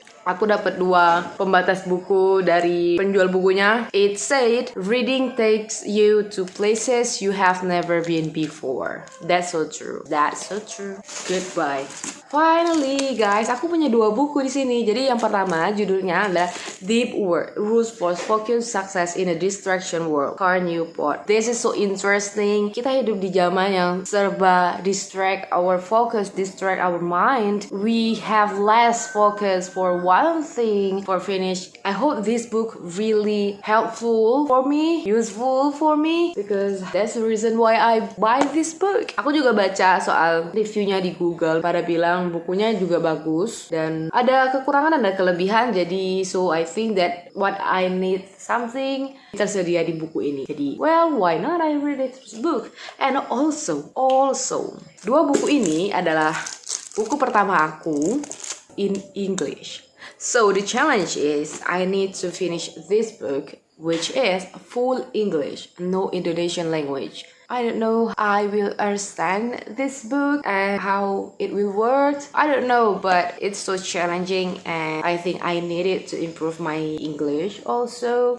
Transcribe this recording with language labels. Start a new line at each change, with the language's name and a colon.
Indonesian: Aku dapat 2 pembatas buku dari penjual bukunya.
English: It said, reading takes you to places you have never been before. That's so true. Goodbye. Finally, guys,
Indonesian: aku punya 2 buku di sini.
English: Jadi yang pertama judulnya adalah Deep Work: Rules for Focused Success in a Distraction World, Cal Newport. This is so interesting.
Indonesian: Kita hidup di zaman yang serba
English: distract our focus, distract our mind. We have less focus for one thing for finish. I hope this book really helpful for me, useful for me, because that's the reason why I buy this book.
Indonesian: Aku juga baca soal reviewnya di Google. Pada bilang bukunya juga bagus dan ada kekurangan dan ada kelebihan.
English: Jadi so I think that what I need something
Indonesian: tersedia di buku ini.
English: Jadi well, why not I read this book? And also
Indonesian: 2 buku ini adalah buku pertama aku
English: in English. So the challenge is I need to finish this book, which is full English, no Indonesian language. I don't know I will understand this book and how it will work. I don't know, but it's so challenging and I think I need it to improve my English also.